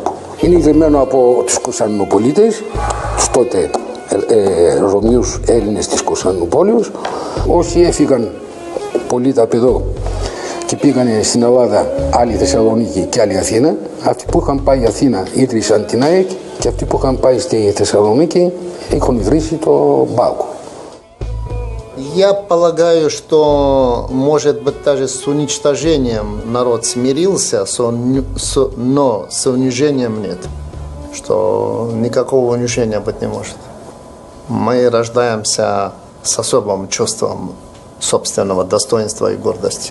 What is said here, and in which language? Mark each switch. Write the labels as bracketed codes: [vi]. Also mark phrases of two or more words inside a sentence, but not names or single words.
[el] Είναι ιδρυμένο από τους Κωνσταντινοπολίτες, τους τότε Ρωμιούς Έλληνες της Κωνσταντινούπολης. Όσοι έφυγαν πολίτε από εδώ και πήγανε στην Ελλάδα, άλλοι Θεσσαλονίκη και άλλοι Αθήνα, αυτοί που είχαν πάει Αθήνα ίδρυσαν την ΑΕΚ και αυτοί που είχαν πάει στη Θεσσαλονίκη έχουν ιδρύσει το ΠΑΟΚ. [ru] Я полагаю, что, может быть, даже с уничтожением народ смирился, но с унижением нет. Что никакого унижения быть не может. Мы рождаемся с особым чувством собственного достоинства и гордости.